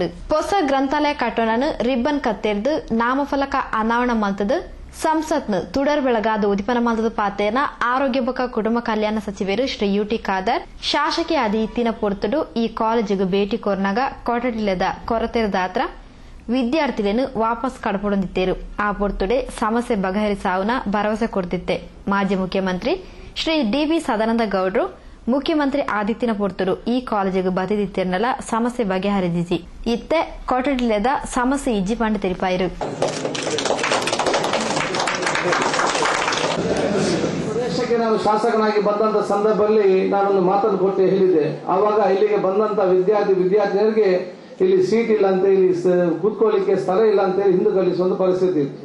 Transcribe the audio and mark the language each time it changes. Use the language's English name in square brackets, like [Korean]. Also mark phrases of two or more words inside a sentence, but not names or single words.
[Tulu] ಹೊಸ ಗ್ರಂಥಾಲಯ ಕಟ್ಟೋಣನು ರಿಬ್ಬನ್ ಕತ್ತೆರ್ದು ನಾಮಫಲಕ ಅನಾವರಣ ಮಲ್ತದು ಸಂಸತ್ನು ತುಡರ್ ಬೆಳಗಾದ ಉದಿಪನ ಮಲ್ತದ ಪಾತೇನ ಆರೋಗ್ಯ ಬೊಕ್ಕ ಕುಟುಂಬ ಕಲ್ಯಾಣ ಸಚಿವರು ಶ್ರೀ ಯುಟಿ ಖಾದರ್ ಶಾಸಕಿ ಆದಿ ಇತ್ತಿನ ಪೊರ್ತುಡು ಈ ಕಾಲೇಜಿಗೆ ಭೇಟಿ ಕೋರ್ನಾಗ ಕೊಠಡಿಲದ ಕೊರತೆರದಾತ್ರ ವಿದ್ಯಾರ್ಥಿಗಳನ್ನು ವಾಪಸ್ ಕಡಪೊಂದಿತ್ತೇರು. ಆ ಪೊರ್ತುಡೆ ಸಮಸ್ಯೆ ಬಗೆಹರಿಸಾವುನ ಭರವಸೆ ಕೊಡ್ತಿತ್ತೆ. ಮಾಜಿ ಮುಖ್ಯಮಂತ್ರಿ ಶ್ರೀ ಡಿವಿ ಸದಾನಂದ ಗೌಡ್ರು ಮುಖ್ಯಮಂತ್ರಿ ಆದಿತ್ಯನ ಪೊರ್ತುಡು ಈ ಕಾಲೇಜಿಗೆ ಬದಿದಿತ್ತೇರ್ನಲ ಸಮಸ್ಯೆ ಬಗೆಹರಿದಿಸಿ ಇತ್ತೆ ಕೊಠಡಿಲದ ಸಮಸ್ಯೆ ಇಜ್ಜಿ ಪಂಡು ತೆರಿಪಾಯಿರು. [Kannada] ಪ್ರದೇಶಕ್ಕೆ ನಾನು ಶಾಸಕನಾಗಿ ಬಂದಂತ ಸಂದರ್ಭದಲ್ಲಿ ನಾನೊಂದು ಮಾತನ್ನು ಕೊಟ್ಟು ಹೇಳಿದ್ದೆ. ಆವಾಗ ಇಲ್ಲಿಗೆ ಬಂದಂತ ವಿದ್ಯಾರ್ಥಿನಿಯರಿಗೆ ಇಲ್ಲಿ ಸೀಟ್ ಇಲ್ಲ ಅಂತ, ಇಲ್ಲಿ ಕೂತ್ಕೊಳ್ಳಿಕ್ಕೆ ಸ್ಥಳ ಇಲ್ಲ ಅಂತ ಹೇಳಿ ಹಿಂದೆ ಕಳಿಸುವಂತ ಪರಿಸ್ಥಿತಿ ಇತ್ತು.